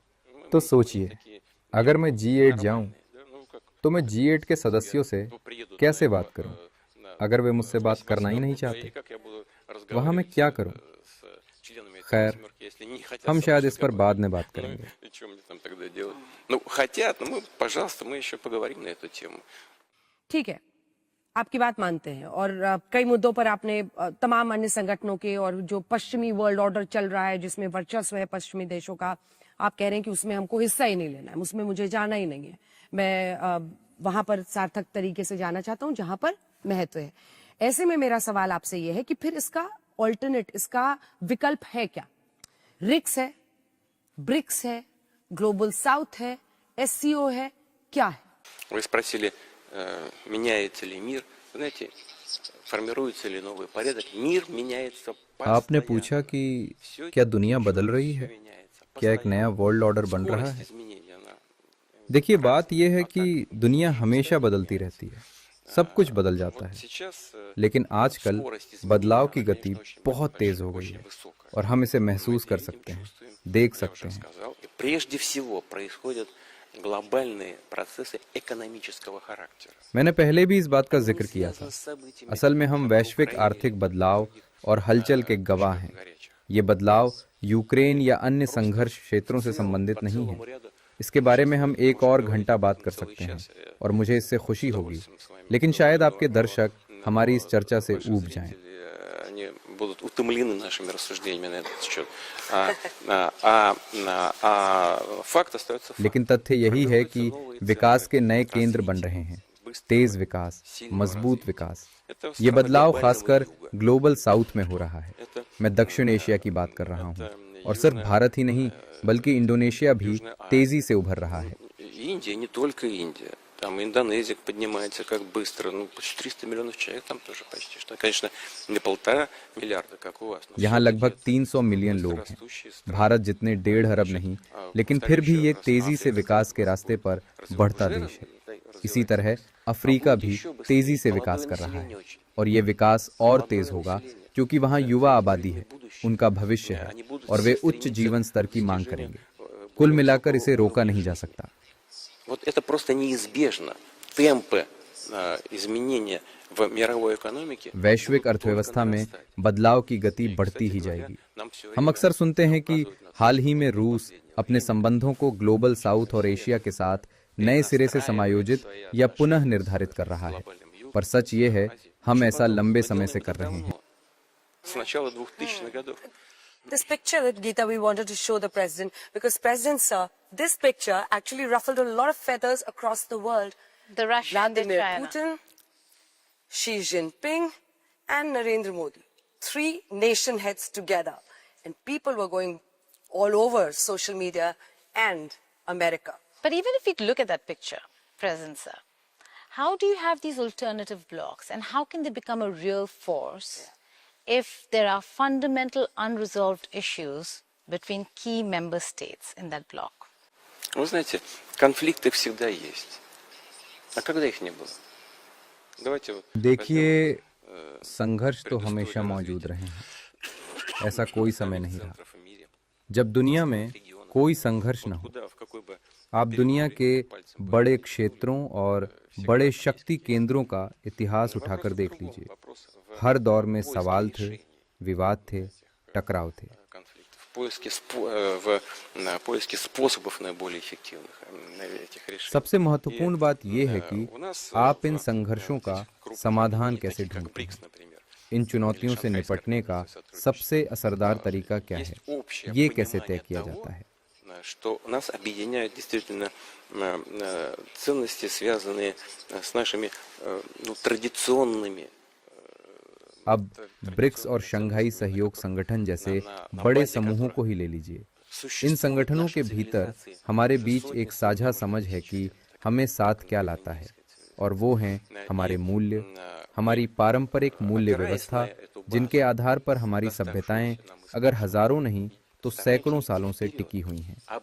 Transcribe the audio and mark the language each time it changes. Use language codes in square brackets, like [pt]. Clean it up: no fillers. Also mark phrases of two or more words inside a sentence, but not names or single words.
[hi] तो सोचिए, अगर मैं G8 जाऊं तो मैं G8 के सदस्यों से कैसे बात करूं? अगर वे मुझसे बात करना ही नहीं चाहते, वहां मैं क्या करूं? खैर, हम शायद इस पर बाद में बात करेंगे। [ru] Ну, хотят, ну, пожалуйста, мы еще поговорим на эту тему. [hi] ठीक है, आपकी बात मानते हैं, और कई मुद्दों पर आपने तमाम अन्य संगठनों के और जो पश्चिमी [en] world order [hi] चल रहा है, जिसमें वर्चस्व है पश्चिमी देशों का, आप कह रहे हैं कि उसमें हमको हिस्सा ही नहीं लेना है, उसमें मुझे जाना ही नहीं है। मैं वहां पर सार्थक तरीके से जाना चाहता हूं जहां पर महत्व है। ऐसे में मेरा सवाल आपसे यह है कि फिर इसका ऑल्टरनेट, इसका विकल्प है क्या? रिक्स है, ब्रिक्स है, [en] Global South [hi] है, SCO है, क्या है? [ru] Вы спросили, меняется ли мир. Знаете, формируется ли новый порядок. Мир меняется постоянно. [hi] आपने पूछा कि क्या दुनिया बदल रही है, क्या एक नया [en] world order [hi] बन रहा है? देखिए, बात यह है कि दुनिया हमेशा बदलती रहती है, सब कुछ बदल जाता है, लेकिन आजकल बदलाव की गति बहुत तेज हो गई है, और हम इसे महसूस कर सकते हैं, देख सकते हैं। [ru] Прежде всего происходят глобальные процессы экономического характера. [hi] मैंने पहले भी इस बात का जिक्र किया था। असल में हम वैश्विक आर्थिक बदलाव और हलचल के गवाह हैं। ये बदलाव यूक्रेन या अन्य संघर्ष क्षेत्रों से संबंधित नहीं है। इसके बारे में हम एक और घंटा बात कर सकते हैं, और मुझे इससे खुशी होगी, लेकिन शायद आपके दर्शक हमारी इस चर्चा से ऊब जाएं। [ru] Они будут утомлены нашими рассуждениями на этот счет. Факт остается фактом. [hi] लेकिन तथ्य यही है कि विकास के नए केंद्र बन रहे हैं, तेज विकास, मजबूत विकास। ये बदलाव खासकर [en] Global South [hi] में हो रहा है। मैं दक्षिण एशिया की बात कर रहा हूँ, और सिर्फ भारत ही नहीं बल्कि इंडोनेशिया भी तेजी से उभर रहा है। [ru] Индия, не только Индия. Там Индонезия поднимается как быстро. Ну, почти 300 миллионов человек там тоже почти. Что, конечно, не 1,5 миллиарда, как у вас. [hi] यहाँ लगभग 300 मिलियन लोग हैं। भारत जितने 1.5 अरब नहीं, लेकिन फिर भी ये तेजी से विकास के रास्ते पर बढ़ता देश है। इसी तरह अफ्रीका भी तेजी से विकास कर रहा है, और ये विकास और तेज होगा क्योंकि वहाँ युवा आबादी है, उनका भविष्य है, और वे उच्च जीवन स्तर की मांग करेंगे। कुल मिलाकर इसे रोका नहीं जा सकता। [ru] Вот это просто неизбежно. Темпы изменения в мировой экономике. [hi] वैश्विक अर्थव्यवस्था में बदलाव की गति बढ़ती ही जाएगी। हम अक्सर सुनते हैं कि हाल ही में रूस अपने संबंधों को [en] Global South [hi] और एशिया के साथ नए सिरे से समायोजित या पुनः निर्धारित कर रहा है, पर सच ये है हम ऐसा लंबे समय से कर रहे हैं। [ru] С начала 2000-х годов. [en] This picture that Geeta we wanted to show the president because president sir, this picture actually ruffled a lot of feathers across the world. The Russia and the Vladimir China. Putin, Xi Jinping, and Narendra Modi, 3 nation heads together, and people were going all over social media and America. But even if we look at that picture, President Sir, how do you have these alternative blocs and how can they become a real force if there are fundamental unresolved issues between key member states in that bloc? [ru] Вы знаете, конфликты всегда есть. А когда их не было? Давайте вот. [hi] देखिए, संघर्ष तो हमेशा मौजूद रहे हैं। ऐसा कोई समय नहीं रहा जब दुनिया में कोई संघर्ष न हो। आप दुनिया के बड़े क्षेत्रों और बड़े शक्ति केंद्रों का इतिहास उठाकर देख लीजिए। हर दौर में सवाल थे, विवाद थे, टकराव थे। सबसे महत्वपूर्ण बात यह है कि आप इन संघर्षों का समाधान कैसे ढूंढते हैं। इन चुनौतियों से निपटने का सबसे असरदार तरीका क्या है, ये कैसे तय किया जाता है। [ru] Что нас объединяют действительно ценности, связанные с нашими традиционными. [hi] अब ब्रिक्स और शंघाई सहयोग संगठन जैसे बड़े समूहों को ही ले लीजिए। इन संगठनों के भीतर हमारे बीच एक साझा समझ है कि हमें साथ क्या लाता है, और वो हैं हमारे मूल्य, हमारी पारंपरिक मूल्य व्यवस्था, जिनके आधार पर हमारी सभ्यताएं अगर हजारों नहीं तो सैकड़ों सालों से टिकी हुई हैं।